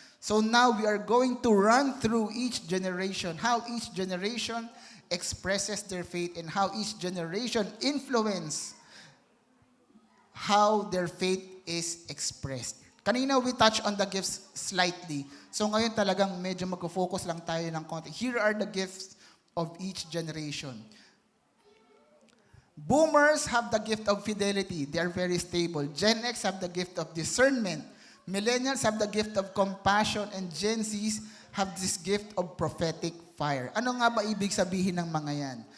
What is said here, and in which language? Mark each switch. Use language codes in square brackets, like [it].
[en] So now we are going to run through each generation, how each generation expresses their faith and how each generation influence how their faith is expressed. [tl] Kanina [en] we touched on the gifts slightly. [tl] So ngayon talagang medyo mag-focus lang tayo ng konti. [en] Here are the gifts of each generation. Boomers have the gift of fidelity. They are very stable. Gen X have the gift of discernment. Millennials have the gift of compassion. And Gen Zs have this gift of prophetic fire. [tl] Ano nga ba ibig sabihin ng mga yan?